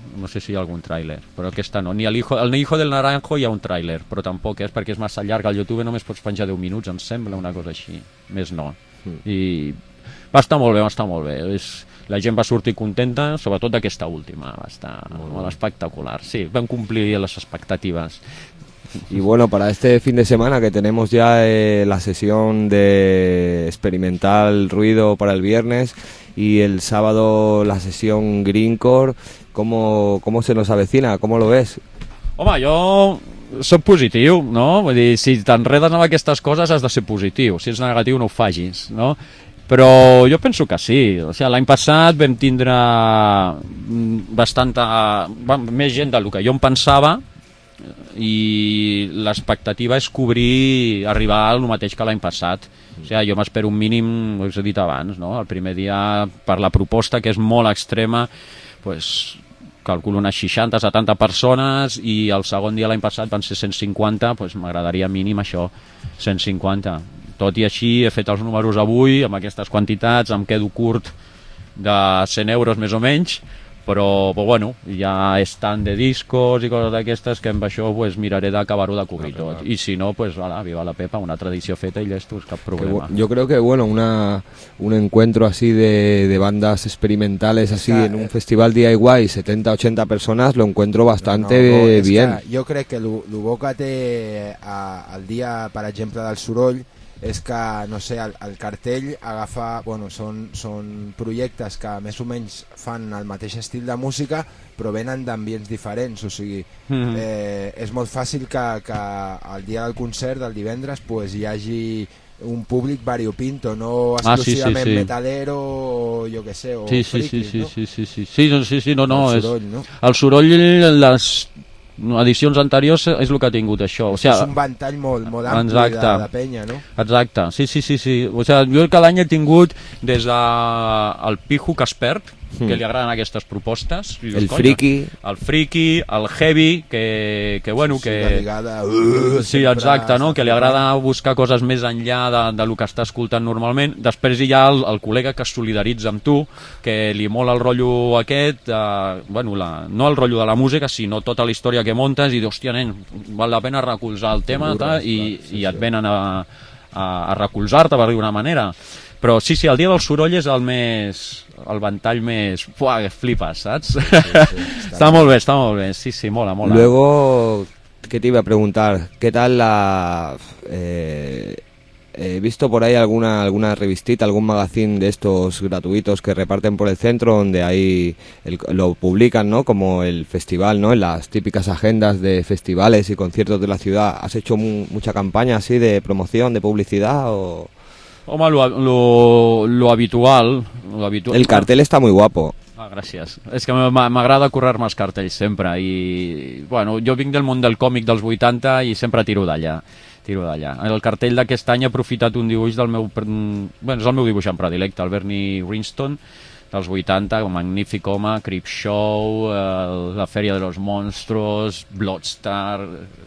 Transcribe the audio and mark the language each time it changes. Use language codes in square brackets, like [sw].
[ca] No sé si hi ha algun tràiler, però aquesta no. Ni el hijo del naranjo hi ha un tràiler, però tampoc és, perquè és massa llarg. Al YouTube només pots penjar 10 minuts, em sembla, una cosa així. Més no. I va estar molt bé, va estar molt bé. La gent va sortir contenta, sobretot d'aquesta última. Va estar molt espectacular. Sí, vam complir les expectatives. [es] Y bueno, para este fin de semana que tenemos ya la sesión de experimental ruido para el viernes y el sábado la sesión Greencore, ¿cómo se nos avecina? ¿Cómo lo ves? [ca] Home, jo soc positiu, no? Vull dir, si t'enredes amb aquestes coses has de ser positiu, si ets negatiu no ho facis, no? Però jo penso que sí. O sigui, l'any passat vam tindre més gent del que jo em pensava, i l'expectativa és cobrir, arribar al mateix que l'any passat. O sigui, jo m'espero un mínim, ho he dit abans, no? El primer dia, per la proposta, que és molt extrema, pues, calculo unes 60-70 persones, i el segon dia l'any passat van ser 150, pues, m'agradaria mínim això, 150. Tot i així, he fet els números avui, amb aquestes quantitats, em quedo curt de 100 euros més o menys, però bueno, hi ha stand de discos i coses d'aquestes que amb això pues, miraré d'acabar-ho de cobrir tot. I si no, pues, voilà, viva la Pepa, una tradició feta i llestos, cap problema. [es] Yo creo que bueno, un encuentro así de bandas experimentales así en un festival DIY, 70-80 personas, lo encuentro bastante bien. [ca] Jo crec que l'Uboca té el dia, per exemple, del soroll, és que, no sé, el cartell agafa, bueno, són projectes que més o menys fan el mateix estil de música però venen d'ambients diferents, o sigui, és molt fàcil que el dia del concert, del divendres, pues, hi hagi un públic variopinto, no exclusivament metalero o jo que sé, o el soroll, les edicions anteriors és el que ha tingut això. O sigui, és un ventall molt ampli de penya, no? Exacte, sí. O sigui, jo que l'any he tingut des del Pijo Caspert, que li agraden aquestes propostes. I dius, friki. El friki, el heavy, que bueno, que... Sí, ligada, sí, exacte, no? Que li agrada buscar coses més enllà de lo que està escoltant normalment. Després hi ha el col·lega que es solidaritza amb tu, que li mola el rotllo aquest, bueno, no el rotllo de la música, sinó tota la història que montes, i dius, hòstia, nen, val la pena recolzar el tema, i et venen a recolzar-te, per dir una manera. Però sí, el dia del soroll és el ventall més... Pua, que flipes, saps? Sí, està molt bé. Sí, mola, mola. [es] Luego, ¿qué te iba a preguntar? ¿Qué tal la... he visto por ahí alguna revistita, algún magazine de estos gratuitos que reparten por el centro, donde ahí lo publican, ¿no? Como el festival, ¿no? En las típicas agendas de festivales y conciertos de la ciudad. ¿Has hecho mucha campaña así de promoción, de publicidad o...? Home, lo habitual... [ca] El cartel està molt guapo. Ah, gràcies. És que m'agrada currar-me els cartells sempre. I, bueno, jo vinc del món del còmic dels 80 i sempre tiro d'allà. El cartell d'aquest any ha aprofitat un dibuix del meu... Bueno, és el meu dibuixant predilecte, el Bernie Ringston, dels 80, magnífic home, Creep Show, la Fèria de los Monstros, Bloodstar...